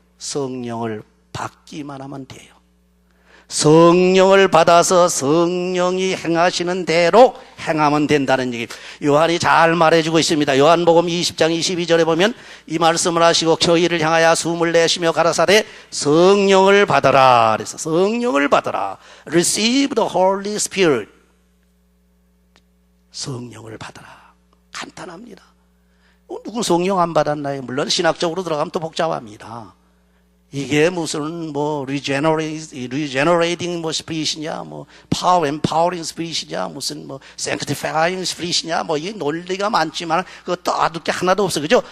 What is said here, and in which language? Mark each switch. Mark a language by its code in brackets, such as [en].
[ko] 성령을 받기만 하면 돼요. 성령을 받아서 성령이 행하시는 대로 행하면 된다는 얘기. 요한이 잘 말해주고 있습니다. 요한복음 20장 22절에 보면 이 말씀을 하시고 저희를 향하여 숨을 내쉬며 가라사대 성령을 받아라. 그래서 성령을 받아라. [en] Receive the Holy Spirit. [ko] 성령을 받아라. 간단합니다. 누구 성령 안 받았나요? 물론 신학적으로 들어가면 또 복잡합니다. 이게 무슨 [en] regenerating spirit [ko] 이냐, [en] power empowering spirit [ko] 이냐, 무슨 [en] sanctifying spirit [ko] 이냐, 이 논리가 많지만 그거 떠들 게 하나도 없어. 그죠?